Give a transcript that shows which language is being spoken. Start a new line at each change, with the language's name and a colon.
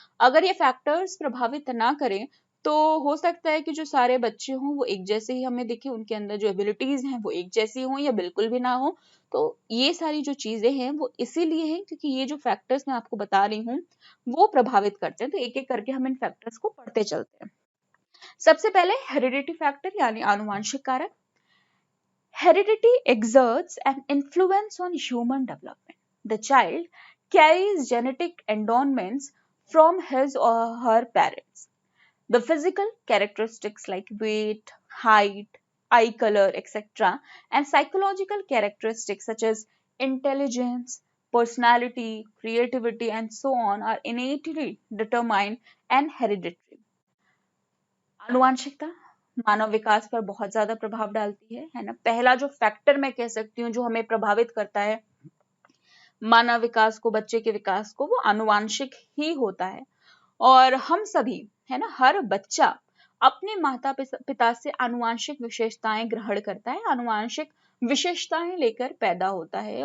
Hindi: अगर ये फैक्टर्स प्रभावित ना करें तो हो सकता है कि जो सारे बच्चे हों वो एक जैसे ही हमें दिखे, उनके अंदर जो एबिलिटीज हैं वो एक जैसी हों या बिल्कुल भी ना हो। तो ये सारी जो चीजें हैं वो इसीलिए हैं क्योंकि ये जो फैक्टर्स मैं आपको बता रही हूँ वो प्रभावित करते हैं। तो एक एक करके हम इन फैक्टर्स को पढ़ते चलते हैं। सबसे पहले हेरिडिटी फैक्टर यानी आनुवंशिक कारक।
English: Heredity exerts an influence on human development. The child carries genetic endowments from his or her parents. The physical characteristics like weight, height, eye color, etc., and psychological characteristics such as intelligence, personality, creativity, and so on are innately determined and hereditary.
Hindi: आनुवंशिकता मानव विकास पर बहुत ज्यादा प्रभाव डालती है ना। पहला जो फैक्टर मैं कह सकती हूँ जो हमें प्रभावित करता है मानव विकास को, बच्चे के विकास को, वो आनुवंशिक ही होता है। और हम सभी है ना, हर बच्चा अपने माता पिता से आनुवंशिक विशेषताएं ग्रहण करता है, आनुवंशिक विशेषताएं लेकर पैदा होता है।